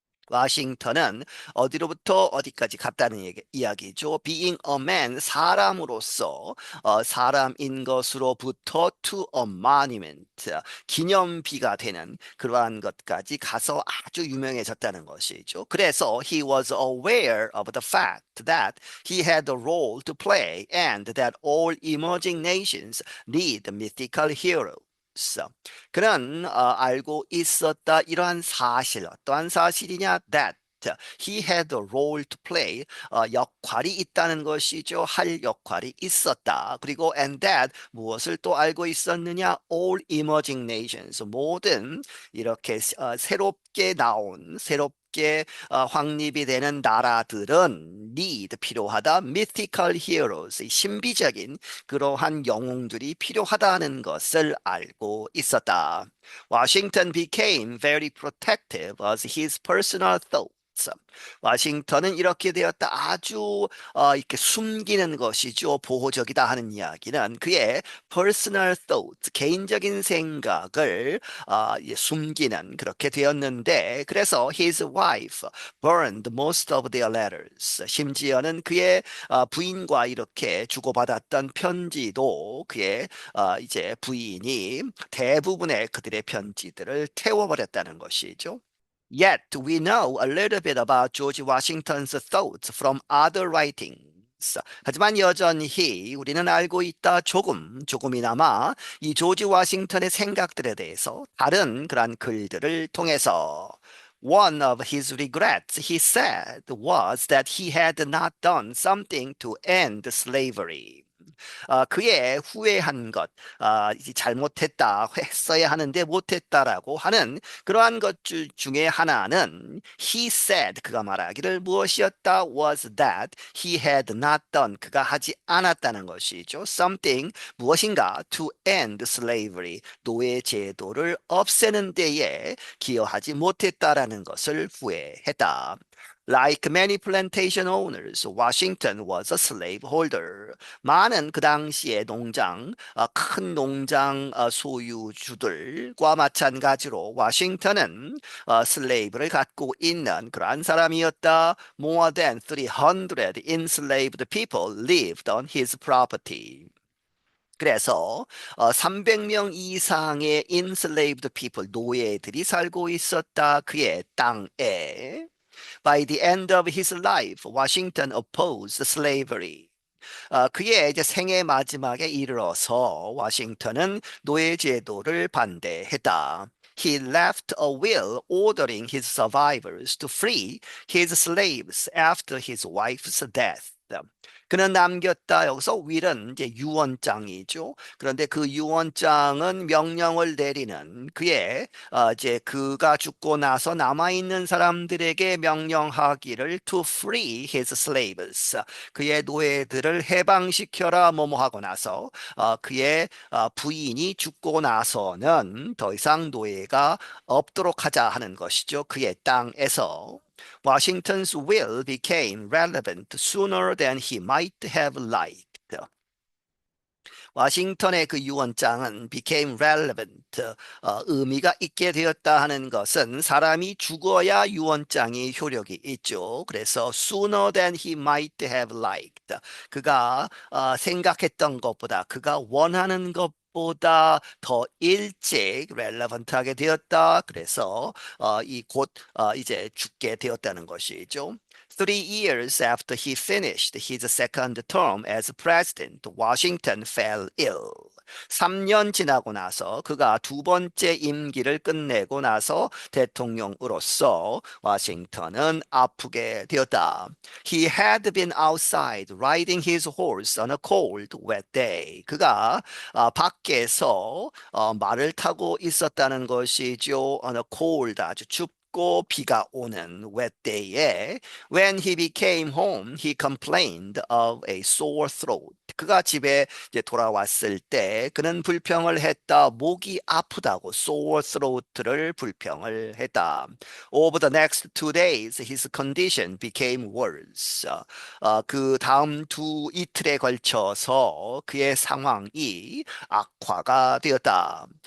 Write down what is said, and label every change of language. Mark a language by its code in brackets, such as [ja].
[ko] 워싱턴은 어디로부터 어디까지 갔다는 이야기죠. [en] Being a man, [ko] 사람으로서 사람인 것으로부터 [en] to a monument, [ko] 기념비가 되는 그러한 것까지 가서 아주 유명해졌다는 것이죠. 그래서 [en] he was aware of the fact that he had a role to play and that all emerging nations need mythical heroes. [ko] 그는 알고 있었다 이러한 사실, 어떠한 사실이냐? [en] That he had a role to play, [ko] 역할이 있다는 것이죠. 할 역할이 있었다. 그리고 [en] and that, [ko] 무엇을 또 알고 있었느냐? [en] All emerging nations, [ko] 모든 이렇게 새롭게 나온, 새롭게 확립이 되는 나라들은 [en] need, [ko] 필요하다. [en] mythical heroes, [ko] 신비적인 그러한 영웅들이 필요하다는 것을 알고 있었다. [en] Washington became very protective of his personal thoughts. [ko] 워싱턴은 이렇게 되었다. 아주 이렇게 숨기는 것이죠. 보호적이다 하는 이야기는 그의 [en] personal thoughts, [ko] 개인적인 생각을 숨기는 그렇게 되었는데, 그래서 [en] his wife burned most of their letters. [ko] 심지어는 그의 부인과 이렇게 주고받았던 편지도 그의 이제 부인이 대부분의 그들의 편지들을 태워버렸다는 것이죠. [en] Yet we know a little bit about George Washington's thoughts from other writings. [ko] 하지만 여전히 우리는 알고 있다. 조금이나마 이 조지 워싱턴의 생각들에 대해서 다른 그런 글들을 통해서. [en] One of his regrets, he said, was that he had not done something to end slavery. [ko] 그의 후회한 것, 잘못했다, 했어야 하는데 못했다라고 하는 그러한 것 중에 하나는 [en] he said, [ko] 그가 말하기를 무엇이었다? [en] was that he had not done, [ko] 그가 하지 않았다는 것이죠. [en] something, [ko] 무엇인가 [en] to end slavery, [ko] 노예 제도를 없애는 데에 기여하지 못했다라는 것을 후회했다. [en] Like many plantation owners, Washington was a slaveholder. [ko] 많은 그 당시의 큰 농장 소유주들과 마찬가지로 워싱턴은 슬레이브를 갖고 있는 그러한 사람이었다. [en] More than 300 enslaved people lived on his property. [ko] 그래서 300명 이상의 [en] enslaved people, [ko] 노예들이 살고 있었다. 그의 땅에. [en] By the end of his life, Washington opposed slavery. [ko] 그의 이제 생애 마지막에 이르러서 워싱턴은 노예 제도를 반대했다. [en] He left a will ordering his survivors to free his slaves after his wife's death. [ko] 그는 남겼다. 여기서 will은 이제 유언장이죠. 그런데 그 유언장은 명령을 내리는 그의 이제 그가 죽고 나서 남아 있는 사람들에게 명령하기를 [en] to free his slaves. [ko] 그의 노예들을 해방시켜라 뭐뭐 하고 나서 그의 부인이 죽고 나서는 더 이상 노예가 없도록 하자 하는 것이죠. 그의 땅에서. [en] Washington's will became relevant sooner than he might have liked. [ko] 워싱턴의 그 유언장은 [en] became relevant, [ko] 의미가 있게 되었다 하는 것은 사람이 죽어야 유언장이 효력이 있죠. 그래서 [en] sooner than he might have liked. [ko] 그가 생각했던 것보다, 그가 원하는 것보다 더 일찍 relevant하게 되었다. 그래서 이제 죽게 되었다는 것이죠. [en] 3 years after he finished his second term as president, Washington fell ill. [ko] 3년 지나고 나서 그가 두 번째 임기를 끝내고 나서 대통령으로서 워싱턴은 아프게 되었다. [en] He had been outside riding his horse on a cold, wet day. [ko] 그가 밖에서 말을 타고 있었다는 것이죠. [en] On a cold, [ko] 아주 춥고 비가 오는 [en] wet day에 when he became home, he complained of a sore throat. [ko] 그가 집에 이제 돌아왔을 때 그는 불평을 했다. 목이 아프다고 [en] sore throat [ko] 를 불평을 했다. [en] Over the next 2 days, his condition became worse. [ko] 그 다음 이틀에 걸쳐서 그의 상황이 악화가 되었다.